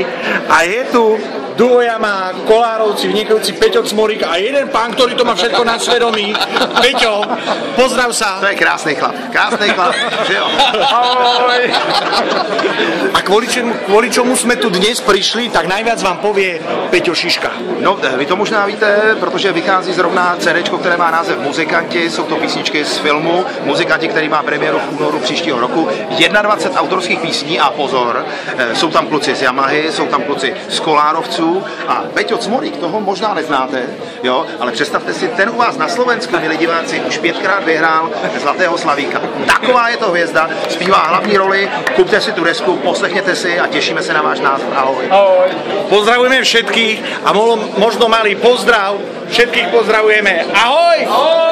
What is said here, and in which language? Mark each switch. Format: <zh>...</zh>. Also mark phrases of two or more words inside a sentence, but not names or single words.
<sk>A je tu Duvojama, Kolárovci, vynikajúci Peťo Cmorík a jeden pán, ktorý to má všetko na svedomí. Peťo, pozdrav sa.</sk> <cs>To je krásný chlap, že jo? Ahoj.</cs> <sk>A kvôli čomu jsme tu dnes prišli, tak najviac vám povie Peťo Šiška.</sk> <cs>No, vy to možná víte, protože vychází zrovna CDčko, které má název Muzikanti, jsou to písničky z filmu Muzikanti, který má premiéru v únoru příštího roku. 21 autorských písní a pozor, jsou tam kluci z Yamahy, jsou tam kluci z Kolárovců a Peťo Cmorík, toho možná neznáte, jo, ale představte si, ten u vás na Slovensku, milí diváci, už 5krát vyhrál Zlatého Slavíka. Taková je to hvězda, zpívá hlavní roli, kupte si tu desku, poslechněte si a těšíme se na váš názor. Ahoj. Ahoj.</cs> <sk>Pozdravujeme všetkých a možno malý pozdrav, všetkých pozdravujeme. Ahoj! Ahoj.</sk>